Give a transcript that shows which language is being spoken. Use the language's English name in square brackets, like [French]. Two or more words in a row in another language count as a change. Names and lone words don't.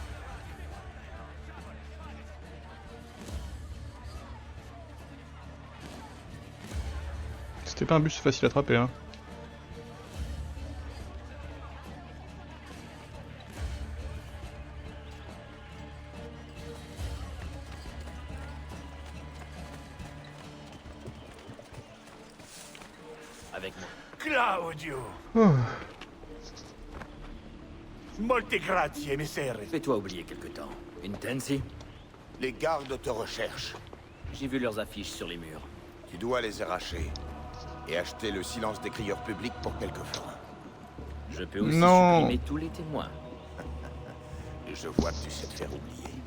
[French] C'était pas un bus facile à attraper, hein. Avec moi. Claudio! Oh. [Italian] Molte grazie, messere. [French] Fais-toi oublier quelque temps. Intensi? Les gardes te recherchent. J'ai vu leurs affiches sur les murs. Tu dois les arracher. Et acheter le silence des crieurs publics pour quelques florins. Je peux aussi Non. supprimer tous les témoins. Et je vois que tu sais te faire oublier.